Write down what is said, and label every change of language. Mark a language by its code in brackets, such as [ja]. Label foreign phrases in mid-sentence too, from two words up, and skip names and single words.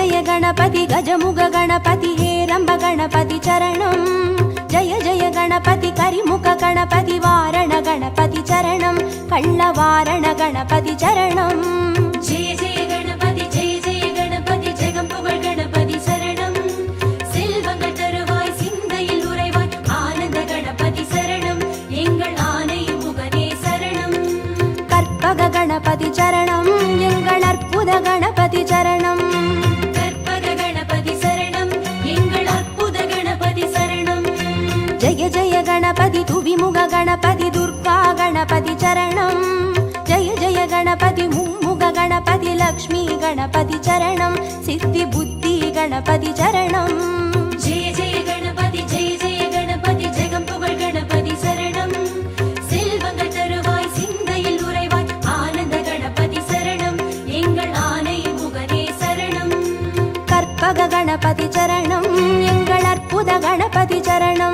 [sa] गणपति गजमुग गणपति हेरंब गणपति चरणं जय जय गणपति करिमुख गणपति वारण गणपति चरणं कल्लवारण गणपति चरणं [ta] ஜய ஜய கணபதி ஜகம்புகழ் கணபதி சரணம் செல்வங்கள் தருவாய் சிந்தையில் உறைவாய் ஆனந்த கணபதி சரணம் எங்கள் ஆனை முகனே சரணம் கற்பக கணபதி சரணம் எங்கள் அற்புத கணபதி சரணம் கற்பக கணபதி சரணம் எங்கள் அற்புத கணபதி சரணம் [sa] जय जय गणपति तुविमुग गणपति दुर्गा गणपति चरणं जय जय गणपति मुम्मुग गणपति लक्ष्मी गणपति चरणं सिद्धि बुद्धि गणपति चरणं [ta] ஜய ஜய கணபதி ஜகம்புகழ் கணபதி சரணம் செல்வங்கள் தருவாய் சிந்தையில் உறைவாய் ஆனந்த கணபதி சரணம் எங்கள் ஆனை முகனே சரணம் கற்பக கணபதி சரணம் எங்கள் அற்புத கணபதி சரணம்